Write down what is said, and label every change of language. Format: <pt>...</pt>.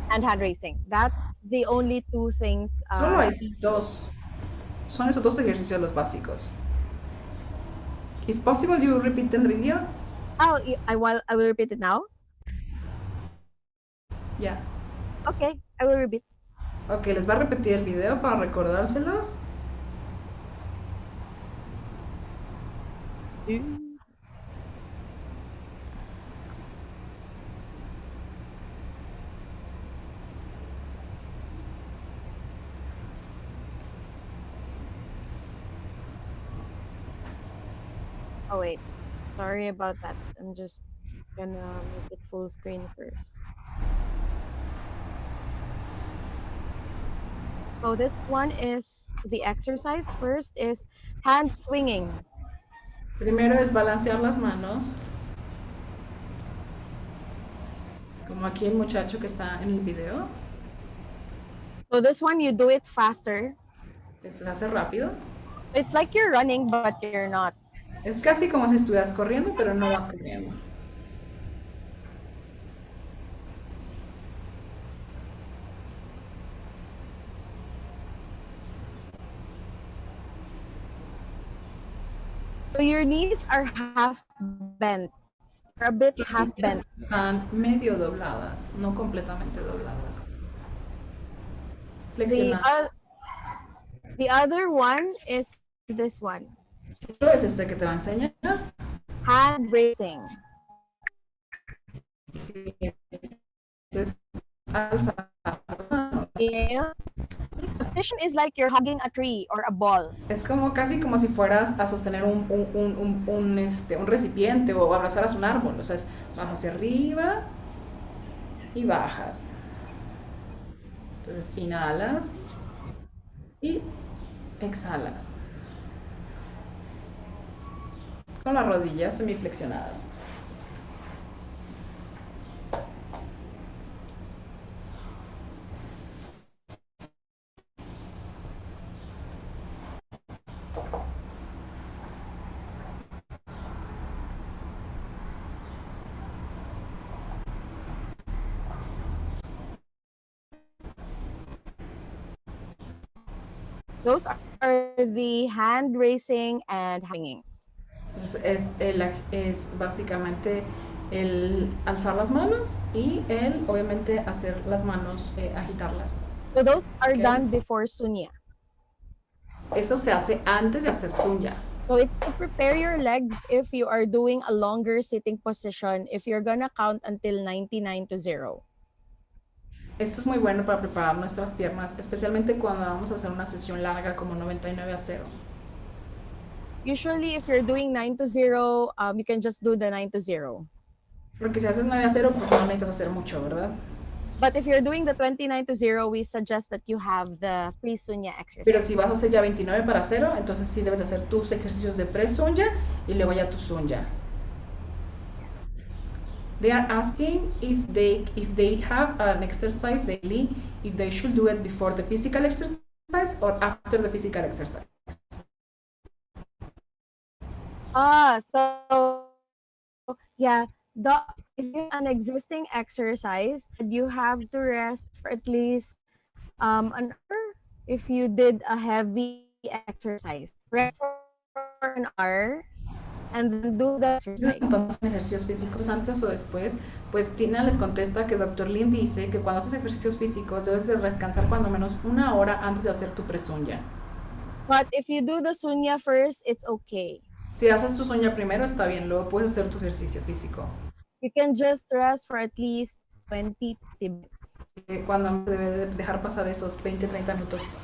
<en>And hand raising. That's the only two things.</en> <es>Solo hay dos. Son esos dos ejercicios los básicos.</es> <en>If possible, you repeat the video. Oh, I will repeat it now. Yeah. Okay, I will repeat.</en> <es>Ok, les va a repetir el video para recordárselos.</es> <en>Oh wait, sorry about that. I'm just gonna make it full screen first. So this one is the exercise. First is hand swinging.</en> <es>Primero es balancear las manos. Como aquí el muchacho que está en el video.</es> <en>So this one you do it faster.</en> <es>Se hace rápido.</es> <en>It's like you're running, but you're not.</en> <es>Es casi como si estuvieras corriendo, pero no vas corriendo.</es> <en>So your knees are half bent. Or a bit half bent.</en> <es>Están medio dobladas, no completamente dobladas.</es> <en>The,</en> <es>Flexionadas.</es> <en>the other one is this one.</en> <es>Esto es este que te va a enseñar.</es> <en>Hand raising.</en> <es>Es alzar.</es> <en>Yeah. The position is like you're hugging a tree or a ball.</en> <es>Es como casi como si fueras a sostener un recipiente o abrazaras un árbol. O sea, vas hacia arriba y bajas. Entonces inhalas y exhalas. Con las rodillas semiflexionadas.</es> <en>Those are the hand raising and hanging.</en> <es>Entonces es básicamente el alzar las manos y el obviamente hacer las manos, agitarlas.</es> <en>So those are Okay. done before Sunya.</en> <es>Eso se hace antes de hacer Sunya.</es> <en>So it's to prepare your legs if you are doing a longer sitting position, if you're gonna count until 99 to 0.</en> <es>Esto es muy bueno para preparar nuestras piernas, especialmente cuando vamos a hacer una sesión larga como 99 a 0.</es> <en>Usually, if you're doing 9 to 0, you can just do the 9 to 0.</en> <es>Porque si haces 9 a 0, pues no necesitas hacer mucho, ¿verdad?</es> <en>But if you're doing the 29 to 0, we suggest that you have the pre-Sunya exercise.</en> <es>Pero si vas a hacer ya 29 para 0, entonces sí debes hacer tus ejercicios de pre-Sunya y luego ya tu Sunya.</es> <en>They are asking if they have an exercise daily, if they should do it before the physical exercise or after the physical exercise. So yeah, if you have an existing exercise, you have to rest for at least an hour. If you did a heavy exercise, rest for an hour and then do the exercise.</en> <es>Cuando hacen ejercicios físicos antes o después, pues Tina les contesta que Dr. Lin dice que cuando haces ejercicios físicos debes de descansar cuando menos una hora antes de hacer tu presunya.</es> <en>But if you do the Sunya first, it's okay.</en> <es>Si haces tu sueño primero está bien, luego puedes hacer tu ejercicio físico.</es> <en>You can just rest for at least 20 minutes.</en> <es>Cuando debe de dejar pasar esos 20-30 minutos.</es>